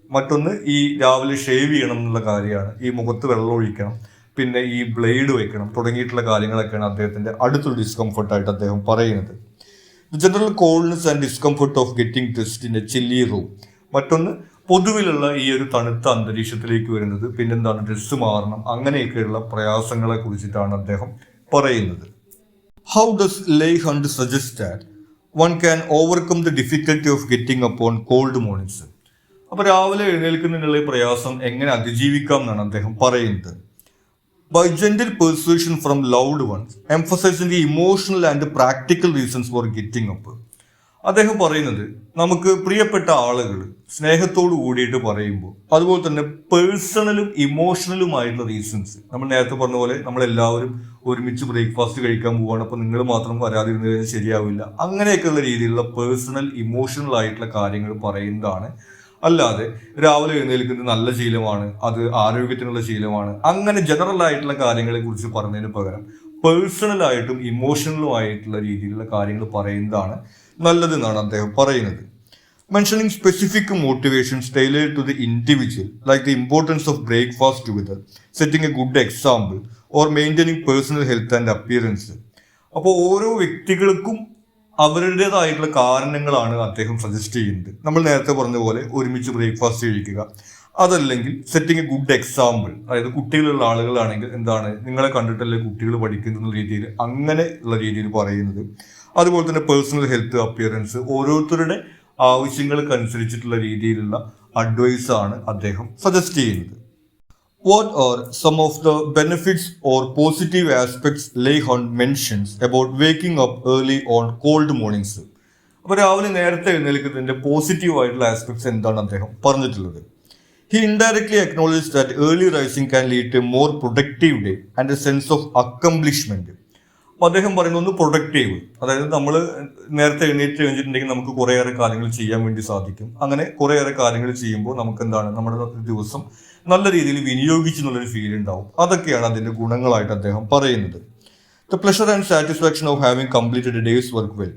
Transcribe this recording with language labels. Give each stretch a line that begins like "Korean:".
Malayalam: മറ്റൊന്ന്, ഈ രാവിലെ ഷേവ് ചെയ്യണം എന്നുള്ള കാര്യമാണ്. ഈ മുഖത്ത് വെള്ളം ഒഴിക്കണം, പിന്നെ ഈ ബ്ലേഡ് വെക്കണം തുടങ്ങിയിട്ടുള്ള കാര്യങ്ങളൊക്കെയാണ് അദ്ദേഹത്തിന്റെ അടുത്തൊരു ഡിസ്കംഫർട്ടായിട്ട് അദ്ദേഹം പറയുന്നത്.
English: The general coldness and discomfort of getting dressed in a chilly room.
Malayalam: മറ്റൊന്ന്, പൊതുവിലുള്ള ഈ ഒരു തണുത്ത അന്തരീക്ഷത്തിലേക്ക് വരുന്നത്, പിന്നെന്താണ് ഡ്രസ്സ് മാറണം, അങ്ങനെയൊക്കെയുള്ള പ്രയാസങ്ങളെ കുറിച്ചിട്ടാണ് അദ്ദേഹം പറയുന്നത്.
English: How does Leigh Hunt suggest that one can overcome the difficulty of getting up on cold mornings?
Malayalam: അപ്പൊ രാവിലെ എഴുന്നേൽക്കുന്നതിനുള്ള പ്രയാസം എങ്ങനെ അതിജീവിക്കാം എന്നാണ് അദ്ദേഹം പറയുന്നത്.
English: By gentle persuasion from loved ones, emphasizing the emotional and practical reasons for getting up.
Malayalam: അദ്ദേഹം പറയുന്നത്, നമുക്ക് പ്രിയപ്പെട്ട ആളുകൾ സ്നേഹത്തോട് കൂടിയിട്ട് പറയുമ്പോൾ, അതുപോലെ തന്നെ പേഴ്സണലും ഇമോഷണലുമായിട്ടുള്ള റീസൺസ്, നമ്മൾ നേരത്തെ പറഞ്ഞ പോലെ നമ്മളെല്ലാവരും ഒരുമിച്ച് ബ്രേക്ക്ഫാസ്റ്റ് കഴിക്കാൻ പോവുകയാണ്, അപ്പോൾ നിങ്ങൾ മാത്രം വരാതിരുന്നു കഴിഞ്ഞാൽ ശരിയാവില്ല, അങ്ങനെയൊക്കെയുള്ള രീതിയിലുള്ള പേഴ്സണൽ ഇമോഷണൽ ആയിട്ടുള്ള കാര്യങ്ങൾ പറയുന്നതാണ്. അല്ലാതെ രാവിലെ എഴുന്നേൽക്കുന്നത് നല്ല ശീലമാണ്, അത് ആരോഗ്യത്തിനുള്ള ശീലമാണ്, അങ്ങനെ ജനറൽ ആയിട്ടുള്ള കാര്യങ്ങളെ കുറിച്ച് പറഞ്ഞതിന് പകരം പേഴ്സണലായിട്ടും ഇമോഷണലും ആയിട്ടുള്ള രീതിയിലുള്ള കാര്യങ്ങൾ പറയുന്നതാണ് നല്ലതെന്നാണ് അദ്ദേഹം പറയുന്നത്.
English: Mentioning specific motivations tailored to the individual, like the importance of breakfast together, setting a good example, or maintaining personal health and appearance.
Malayalam: അപ്പോൾ ഓരോ വ്യക്തികൾക്കും അവരുടേതായിട്ടുള്ള കാരണങ്ങളാണ് അദ്ദേഹം സജസ്റ്റ് ചെയ്യുന്നത്. നമ്മൾ നേരത്തെ പറഞ്ഞ പോലെ ഒരുമിച്ച് ബ്രേക്ക്ഫാസ്റ്റ് കഴിക്കുക, അതല്ലെങ്കിൽ സെറ്റിംഗ് എ ഗുഡ് എക്സാമ്പിൾ, അതായത് കുട്ടികളുള്ള ആളുകളാണെങ്കിൽ എന്താണ്, നിങ്ങളെ കണ്ടിട്ടല്ലേ കുട്ടികൾ പഠിക്കുന്ന രീതിയിൽ, അങ്ങനെ ഉള്ള രീതിയിൽ പറയുന്നത്. അതുപോലെ തന്നെ പേഴ്സണൽ ഹെൽത്ത്, അപ്പിയറൻസ്, ഓരോരുത്തരുടെ ആവശ്യങ്ങൾക്കനുസരിച്ചിട്ടുള്ള രീതിയിലുള്ള അഡ്വൈസ് ആണ് അദ്ദേഹം സജസ്റ്റ് ചെയ്യുന്നത്.
English: What are some of the benefits or positive aspects Leigh Hunt mentions about waking up early on cold mornings?
Malayalam: അപ്പോൾ രാവിലെ നേരത്തെ എഴുന്നേൽക്കുന്നതിന്റെ പോസിറ്റീവ് ആയിട്ടുള്ള ആസ്പെക്ട്സ് എന്താണ് അദ്ദേഹം പറഞ്ഞിട്ടുള്ളത്?
English: He indirectly acknowledged that early rising can lead to a more productive day and a sense of accomplishment.
Malayalam: അപ്പോൾ അദ്ദേഹം പറയുന്നത് ഒന്ന് പ്രൊഡക്റ്റീവ്, അതായത് നമ്മൾ നേരത്തെ എഴുന്നേറ്റ് കഴിഞ്ഞിട്ടുണ്ടെങ്കിൽ നമുക്ക് കുറേയേറെ കാര്യങ്ങൾ ചെയ്യാൻ വേണ്ടി സാധിക്കും. അങ്ങനെ കുറേയേറെ കാര്യങ്ങൾ ചെയ്യുമ്പോൾ നമുക്ക് എന്താണ്, നമ്മുടെ ദിവസം നല്ല രീതിയിൽ വിനിയോഗിച്ചു എന്നുള്ളൊരു ഫീൽ ഉണ്ടാവും. അതൊക്കെയാണ് അതിൻ്റെ ഗുണങ്ങളായിട്ട് അദ്ദേഹം പറയുന്നത്.
English: The pleasure and satisfaction of having completed a day's work well.